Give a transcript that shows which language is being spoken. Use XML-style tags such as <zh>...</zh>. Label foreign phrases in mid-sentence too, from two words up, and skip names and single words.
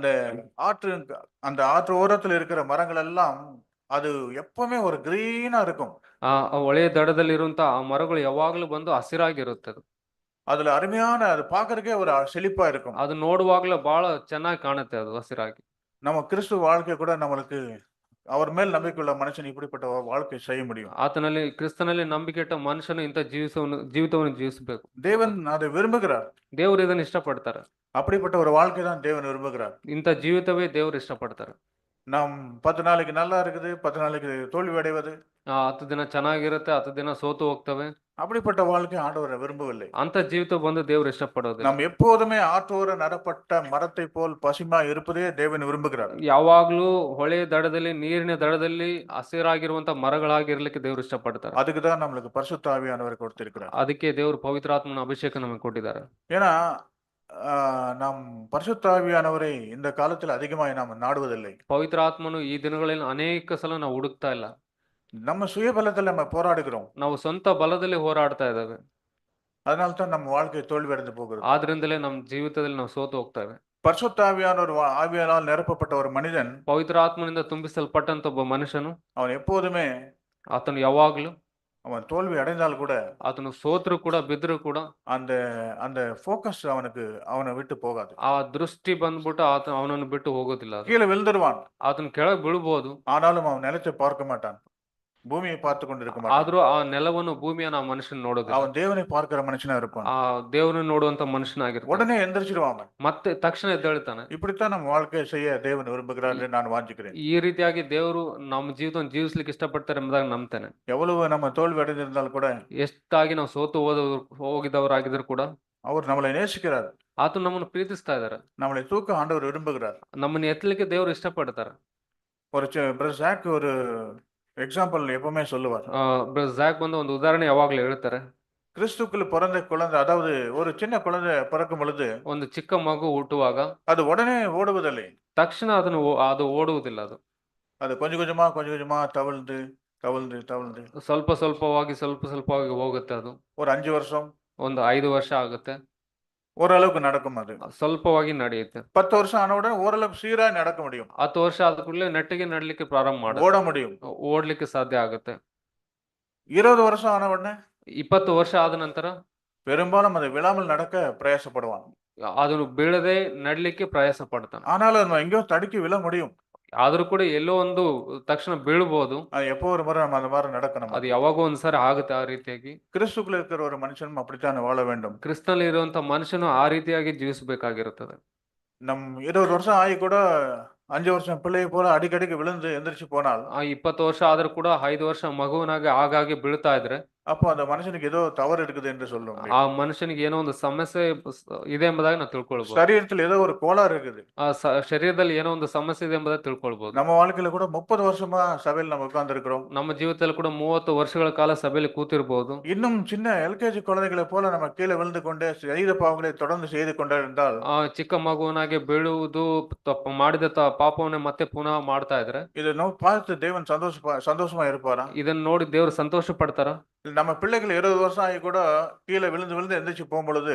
<ta>அந்த ஆற்று ஓரத்தில் இருக்கிற மரங்கள் எல்லாம் அது எப்பவுமே ஒரு கிரீனா இருக்கும்.</ta> <kn>ಆ ಹೊಳೆಯ ದಡದಲ್ಲಿರುವಂತ ಆ ಮರಗಳು ಯಾವಾಗ್ಲೂ ಬಂದು ಹಸಿರಾಗಿರುತ್ತದೆ.</kn> <ta>அதுல அருமையான அது பாக்குறதுக்கே ஒரு செழிப்பா இருக்கும்.</ta> <kn>ಅದು ನೋಡುವಾಗ್ಲೂ ಬಹಳ ಚೆನ್ನಾಗಿ ಕಾಣುತ್ತೆ ಅದು ಹಸಿರಾಗಿ.</kn> <ta>நம்ம கிறிஸ்துவ வாழ்க்கை கூட நம்மளுக்கு அவர் மேல் நம்பிக்கையுள்ள மனுஷன் இப்படிப்பட்ட வாழ்க்கை செய்ய முடியும்.</ta> <kn>ಆತನಲ್ಲಿ ಕ್ರಿಸ್ತನಲ್ಲಿ ನಂಬಿಕೆ ಇಟ್ಟ ಮನುಷ್ಯನು ಇಂಥ ಜೀವಿತವನ್ನು ಜೀವಿಸಬೇಕು.</kn> <ta>தேவன் அதை விரும்புகிறார்.</ta> <kn>ದೇವರು ಇದನ್ನು ಇಷ್ಟಪಡ್ತಾರೆ.</kn> <ta>அப்படிப்பட்ட ஒரு வாழ்க்கை தான் தேவன் விரும்புகிறார்.</ta> <kn>ಇಂಥ ಜೀವಿತವೇ ದೇವರು ಇಷ್ಟಪಡ್ತಾರೆ.</kn> <ta>நாம் 10 நாளைக்கு நல்லா இருக்குது, 10 நாளைக்கு தோல்வி அடைவது.</ta> <kn>10 ದಿನ ಚೆನ್ನಾಗಿರುತ್ತೆ, 10 ದಿನ ಸೋತು ಹೋಗ್ತವೆ.</kn> <ta>அப்படிப்பட்ட வாழ்க்கை ஆண்டவர் விரும்பவில்லை.</ta> <kn>ಅಂತ ಜೀವಿತ ಬಂದು ದೇವರು ಇಷ್ಟಪಡೋದಿಲ್ಲ.</kn> <ta>நாம் எப்போதுமே ஆற்றோர நடப்பட்ட மரத்தை போல் பசுமா இருப்பதே தேவன் விரும்புகிறார்.</ta> <kn>ಯಾವಾಗ್ಲೂ ಹೊಳೆ ದಡದಲ್ಲಿ ನೀರಿನ ದಡದಲ್ಲಿ ಹಸಿರಾಗಿರುವಂತ ಮರಗಳಾಗಿರ್ಲಿಕ್ಕೆ ದೇವರು ಇಷ್ಟಪಡ್ತಾರೆ.</kn> <ta>அதுக்கு தான் நம்மளுக்கு பரிசுத்த ஆவியானவர் கொடுத்திருக்கிறார்.</ta> <kn>ಅದಕ್ಕೆ ದೇವರು ಪವಿತ್ರಾತ್ಮನ ಅಭಿಷೇಕ ನಮಗೆ ಕೊಟ್ಟಿದ್ದಾರೆ.</kn> <ta>ஏன்னா நாம் பரிசுத்த ஆவியானவரை இந்த காலத்தில் அதிகமாய் நாம் நாடுவதில்லை.</ta> <kn>ಪವಿತ್ರಾತ್ಮನು ಈ ದಿನಗಳಲ್ಲಿ ಅನೇಕ ಸಲ ನಾವು ಹುಡುಕ್ತಾ ಇಲ್ಲ.</kn> <ta>நம்ம சுயபலத்தில் நம்ம போராடுகிறோம்.</ta> <kn>ನಾವು ಸ್ವಂತ ಬಲದಲ್ಲಿ ಹೋರಾಡ್ತಾ ಇದ್ದೇವೆ.</kn> <ta>அதனால தான் நம்ம வாழ்க்கை தோல்வி அடைந்து போகிறது.</ta> <kn>ಆದ್ರಿಂದಲೇ ನಮ್ಮ ಜೀವಿತದಲ್ಲಿ ನಾವು ಸೋತು ಹೋಗ್ತೇವೆ.</kn> <ta>பரிசுத்த ஆவியானவர் ஆவியானால் நிரப்பப்பட்ட ஒரு மனிதன்</ta> <kn>ಪವಿತ್ರಾತ್ಮನಿಂದ ತುಂಬಿಸಲ್ಪಟ್ಟಂತ ಒಬ್ಬ ಮನುಷ್ಯನು</kn> <ta>அவன் எப்போதுமே</ta> <kn>ಆತನು ಯಾವಾಗ್ಲೂ</kn> <ta>அவன் தோல்வி அடைந்தால் கூட</ta> <kn>ಆತನು ಸೋತ್ರು ಕೂಡ ಬಿದ್ರು ಕೂಡ</kn> <ta>அந்த அந்த ஃபோக்கஸ் அவனை விட்டு போகாது.</ta> <kn>ಆ ದೃಷ್ಟಿ ಬಂದ್ಬಿಟ್ಟು ಅವನನ್ನು ಬಿಟ್ಟು ಹೋಗೋದಿಲ್ಲ.</kn> <ta>கீழே விழுந்துருவான்.</ta> <kn>ಆತನ ಕೆಳಗೆ ಬೀಳ್ಬೋದು.</kn> <ta>ஆனாலும் அவன் நிலத்தை பார்க்க மாட்டான். பூமியை பார்த்து கொண்டிருக்க மாட்டான்.</ta> <kn>ಆದ್ರೂ ಆ ನೆಲವನ್ನು ಭೂಮಿಯನ್ನು ಆ ಮನುಷ್ಯನ ನೋಡೋದಿಲ್ಲ.</kn> <ta>அவன் தேவனை பார்க்கிற மனுஷனா இருப்பான்.</ta> <kn>ಆ ದೇವರನ್ನು ನೋಡುವಂತ ಮನುಷ್ಯನಾಗಿರ್ತಾನೆ.</kn> <ta>உடனே எந்திரிச்சிடுவான்.</ta> <kn>ಮತ್ತೆ ತಕ್ಷಣ ಎದ್ದೇಳ್ತಾನೆ.</kn> <ta>இப்படித்தான் நம்ம வாழ்க்கையை செய்ய தேவன் விரும்புகிறார் என்று நான் வாஞ்சிக்கிறேன்.</ta> <kn>ಈ ರೀತಿಯಾಗಿ ದೇವರು ನಮ್ಮ ಜೀವಿತವನ್ನು ಜೀವಿಸ್ಲಿಕ್ಕೆ ಇಷ್ಟಪಡ್ತಾರೆ ಎಂಬುದಾಗಿ ನಂಬ್ತೇನೆ.</kn> <ta>எவ்வளவு நம்ம தோல்வி அடைந்திருந்தால் கூட</ta> <kn>ಎಷ್ಟಾಗಿ ನಾವು ಸೋತು ಹೋಗಿದವರಾಗಿದ್ರು ಕೂಡ</kn> <ta>அவர் நம்மளை நேசிக்கிறார்.</ta> <kn>ಆತ ನಮ್ಮನ್ನು ಪ್ರೀತಿಸ್ತಾ ಇದ್ದಾರೆ.</kn> <ta>நம்மளை தூக்க ஆண்டவர் விரும்புகிறார்.</ta> <kn>ನಮ್ಮನ್ನು ಎತ್ತಲಿಕ್ಕೆ ದೇವರು ಇಷ್ಟಪಡ್ತಾರೆ.</kn> <ta>ஒரு பிரதர் ஒரு எக்ஸாம்பிள் எப்பவுமே சொல்லுவார்.</ta> <kn>ஜாக் வந்து ಒಂದು ಉದಾಹರಣೆ ಯಾವಾಗಲೂ ಹೇಳ್ತಾರೆ.</kn> <ta>கிறிஸ்துக்குள் பிறந்த குழந்தை, அதாவது ஒரு சின்ன குழந்தை பிறக்கும் பொழுது</ta> <kn>ಒಂದು ಚಿಕ್ಕ ಮಗು ಹುಟ್ಟುವಾಗ</kn> <ta>அது உடனே ஓடுவதில்லை.</ta> <kn>ತಕ್ಷಣ ಅದು ಓಡುವುದಿಲ್ಲ. ಅದು</kn> <ta>கொஞ்சம் கொஞ்சமா தவழ்ந்து</ta> <kn>ಸ್ವಲ್ಪ ಸ್ವಲ್ಪವಾಗಿ ಹೋಗುತ್ತೆ. ಅದು</kn> <ta>ஒரு 5 வருஷம்,</ta> <kn>ಒಂದು 5 ವರ್ಷ ಆಗುತ್ತೆ.</kn> <ta>ஓரளவுக்கு நடக்கும். அது</ta> <kn>ಸ್ವಲ್ಪವಾಗಿ ನಡೆಯುತ್ತೆ.</kn> <ta>10 வருஷம் ஆன உடனே ஓரளவுக்கு சீரா நடக்க முடியும்.</ta> <kn>10 ವರ್ಷ ಆದ ಕೂಡಲೇ ನೆಟ್ಟಿಗೆ ನಡಲಿಕ್ಕೆ ಪ್ರಾರಂಭ ಮಾಡುತ್ತೆ.</kn> <ta>ஓட முடியும்.</ta> <kn>ಓಡ್ಲಿಕ್ಕೆ ಸಾಧ್ಯ ಆಗುತ್ತೆ.</kn> <ta>20 வருஷம் ஆன உடனே</ta> <kn>20 ವರ್ಷ ಆದ ನಂತರ</kn> <ta>பெரும்பாலும் அது விழாமல் நடக்க பிரயாசப்படுவான்.</ta> <kn>ಅದನ್ನು ಬೀಳದೆ ನಡಲಿಕ್ಕೆ ಪ್ರಯಾಸ ಪಡ್ತಾನೆ.</kn> <ta>ஆனாலும் நம்ம எங்கேயோ தடுக்கி விழ முடியும்.</ta> <kn>ಆದ್ರೂ ಕೂಡ ಎಲ್ಲೋ ಒಂದು ತಕ್ಷಣ ಬೀಳ್ಬೋದು.</kn> <ta>அது எப்போ ஒரு முறை நம்ம அந்த மாதிரி நடக்கணும்.</ta> <kn>ಅದು ಯಾವಾಗೋ ಒಂದ್ಸಾರಿ ಆಗುತ್ತೆ ಆ ರೀತಿಯಾಗಿ.</kn> <ta>கிறிஸ்துக்குள்ள இருக்கிற ஒரு மனுஷனும் அப்படித்தான் வாழ வேண்டும்.</ta> <kn>ಕ್ರಿಸ್ತನಲ್ಲಿ ಇರುವಂತ ಮನುಷ್ಯನು ಆ ರೀತಿಯಾಗಿ ಜೀವಿಸಬೇಕಾಗಿರುತ್ತದೆ.</kn> <ta>நம் 20 வருஷம் ஆகி கூட 5 வருஷம் பிள்ளையை போல அடிக்கடிக்கு விழுந்து எந்திரிச்சு போனால்,</ta> <kn>20 ವರ್ಷ ಆದ್ರೂ ಕೂಡ 5 ವರ್ಷ ಮಗುವನಾಗಿ ಆಗಾಗ್ಗೆ ಬೀಳ್ತಾ ಇದ್ರೆ</kn> <ta>அப்போ அந்த மனுஷனுக்கு ஏதோ தவறு இருக்குது என்று சொல்ல</ta> <kn>ಆ</kn> <ta>முடியும்.</ta> <kn>ಮನುಷ್ಯನಿಗೆ ಏನೋ ಒಂದು ಸಮಸ್ಯೆ ಇದೆ ಎಂಬುದಾಗಿ ನಾವು ತಿಳ್ಕೊಳ್ಬಹುದು.</kn> <ta>சரீரத்தில் ஏதோ ஒரு கோளாறு இருக்குது.</ta> <kn>ಶರೀರದಲ್ಲಿ ಏನೋ ಒಂದು ಸಮಸ್ಯೆ ಇದೆ ಎಂಬುದಾಗಿ ತಿಳ್ಕೊಳ್ಬಹುದು.</kn> <ta>நம்ம வாழ்க்கையில கூட 30 வருஷமா சபையில் நம்ம உட்கார்ந்திருக்கிறோம்.</ta> <kn>ನಮ್ಮ ಜೀವಿತದಲ್ಲಿ ಕೂಡ 30 ವರ್ಷಗಳ ಕಾಲ ಸಭೆಯಲ್ಲಿ ಕೂತಿರಬಹುದು.</kn> <ta>இன்னும் சின்ன எல்கேஜி குழந்தைகளை போல நம்ம கீழே விழுந்து கொண்டே சரீர பாவங்களை தொடர்ந்து செய்து கொண்டே இருந்தால்</ta> <kn>ಚಿಕ್ಕ ಮಗುವನಾಗೆ ಬೀಳುವುದು, ತಪ್ಪು ಮಾಡಿದ ಪಾಪವನ್ನೇ ಮತ್ತೆ ಪುನಃ ಮಾಡ್ತಾ ಇದ್ರೆ</kn> <ta>இதை பார்த்து தேவன் சந்தோஷமா இருப்பாரா?</ta> <kn>ಇದನ್ನ ನೋಡಿ ದೇವರು ಸಂತೋಷ ಪಡ್ತಾರ?</kn> <ta>நம்ம பிள்ளைகள் 20 வருஷம் ஆகி கூட கீழே விழுந்து விழுந்து எந்திரிச்சு போகும்பொழுது</ta>